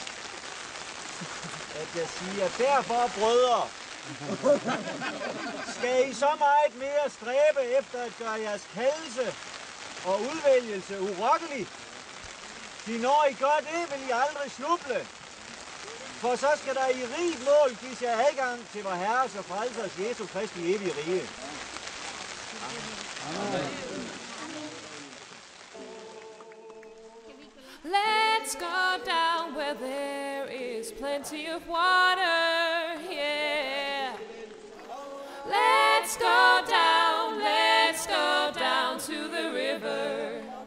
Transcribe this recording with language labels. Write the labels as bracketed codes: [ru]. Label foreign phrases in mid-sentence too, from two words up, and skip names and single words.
[da] At jeg siger, derfor brødre, skal I så meget mere stræbe efter at gøre jeres kaldelse og udvælgelse urokkelig? De når I gør det, vil I aldrig snuble. For så skal der i rigt mål gives jer adgang til vor Herres og Frelsers Jesu Kristi evige rige. Amen. [en] Let's go down where there is plenty of water, yeah. Let's go down to the river.